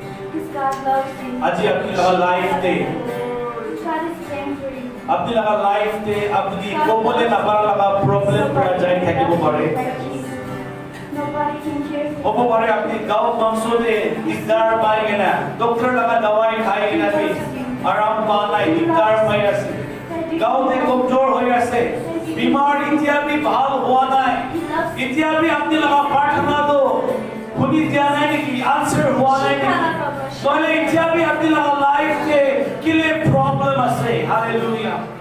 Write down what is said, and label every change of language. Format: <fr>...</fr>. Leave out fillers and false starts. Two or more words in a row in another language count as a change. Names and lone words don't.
<en>Because God loves you.</en> <nag>আজি আপনি লগা লাইফ দে</nag> <en>God is praying for you.</en> <nag>আপনি লগা লাইফ দে আপনি কোবলে না পারা লগা প্রবলেম পৰা যাই থাকিব পারে</nag> <en>Nobody can care for</en> <nag>হ'ব পাৰে আপনি গাঁও অঞ্চলে দিগদাৰ পাই কিনা ডক্টৰ লগা দৱাই খাই কিনা বি আৰাম পোৱা নাই দিগদাৰ পাই আছে গাঁৱতে কমজোৰ হৈ আছে বিমাৰ এতিয়া বি ভাল হোৱা নাই এতিয়া বি আপনি লগা প্ৰাৰ্থনাটো শুনি দিয়া নাই নেকি আনসাৰ হোৱা নাই নেকি নহলে এতিয়া বি আপনি লগা লাইফতে কিলে প্ৰব্লেম আছে হালেলুয়া</nag>